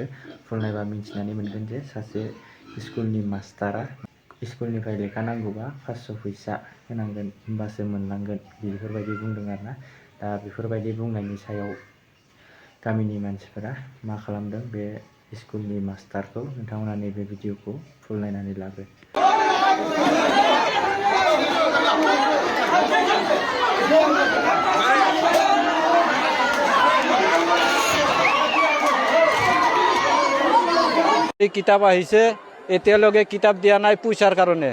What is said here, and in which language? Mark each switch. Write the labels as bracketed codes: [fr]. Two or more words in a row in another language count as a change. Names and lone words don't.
[brx] फुल नायबा मिन्थिनानै मोनगोन जे सासे स्कुलनि मास्टारा स्कुलनिफ्राय लेखा नांगौबा 500 फैसा होनांगोन होमबासो मोनलांगोन बेफोरबायदि बुंदों आरोना। दा बेफोरबायदि बुंनायनि सायाव गामिनि मानसिफोरा मा खालामदों बे स्कुलनि मास्टारखौ नोंथांमोना नैबे भिडिअखौ फुल नायनानै लाग्रो। [as] এই কিতাপ আহিছে এতিয়ালৈকে কিতাপ দিয়া নাই পইচাৰ কাৰণে।